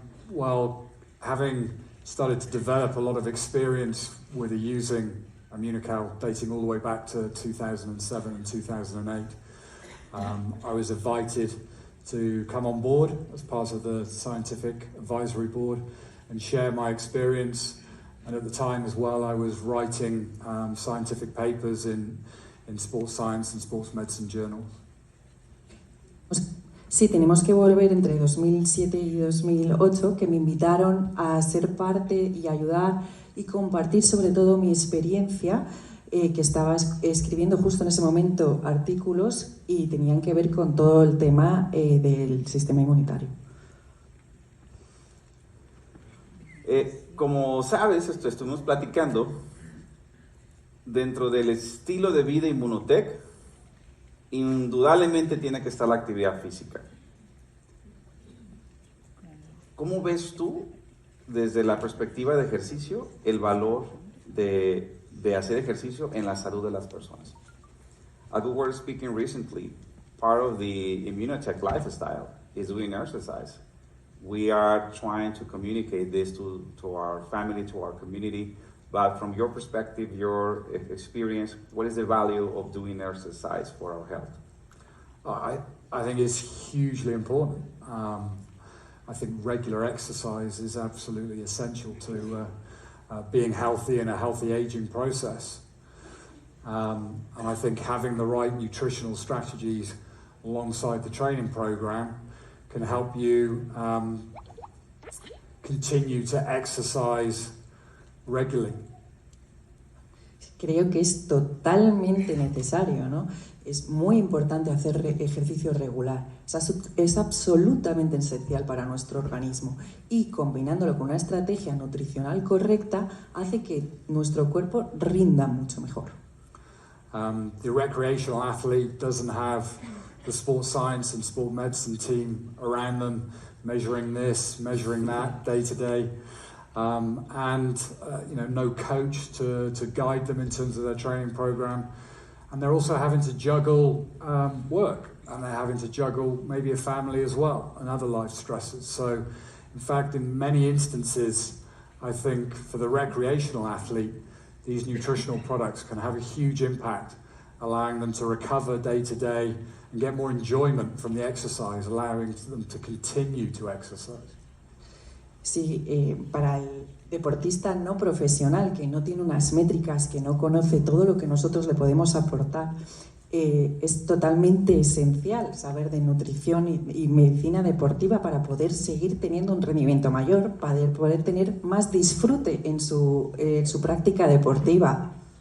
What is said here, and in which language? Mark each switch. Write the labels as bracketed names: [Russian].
[English] Well, having started to develop a lot of experience with using Immunotec dating all the way back to 2007 and 2008, I was invited to come on board as part of the scientific advisory board and share my experience. And at the time as well, I was writing scientific papers in sports science and sports medicine journals. [Spanish] Sí, tenemos que volver entre 2007 y 2008, que me invitaron a ser parte y ayudar y compartir sobre todo mi experiencia, que estaba escribiendo justo en ese momento artículos y tenían que ver con todo el tema del sistema inmunitario. Como sabes, estuvimos platicando, dentro del estilo de vida Immunotec, indudablemente tiene que estar la actividad física. ¿Cómo ves tú, desde la perspectiva de ejercicio, el valor de hacer ejercicio en la salud de las personas? [English] As we were speaking recently, part of the Immunotec lifestyle is doing exercise. We are trying to communicate this to our family, to our community. But from your perspective, your experience, what is the value of doing exercise for our health? I think it's hugely important. I think regular exercise is absolutely essential to being healthy in a healthy aging process. And I think having the right nutritional strategies alongside the training program can help you continue to exercise regularly. [Spanish] Creo que es totalmente necesario, ¿no? Es muy importante hacer ejercicio regular. Es absolutamente esencial para nuestro organismo y combinándolo con una estrategia nutricional correcta hace que nuestro cuerpo rinda mucho mejor. [English] The recreational athlete doesn't have the sports science and sport medicine team around them measuring this, measuring that day to day. No coach to guide them in terms of their training program. And they're also having to juggle work, and they're having to juggle maybe a family as well and other life stresses. So, in fact, in many instances, I think for the recreational athlete, these nutritional products can have a huge impact, allowing them to recover day to day and get more enjoyment from the exercise, allowing them to continue to exercise. [Spanish] Sí, para el deportista no profesional que no tiene unas métricas, que no conoce todo lo que nosotros le podemos aportar, Es totalmente esencial saber de nutrición y medicina deportiva para poder seguir teniendo un rendimiento mayor, para poder tener más disfrute en su práctica deportiva.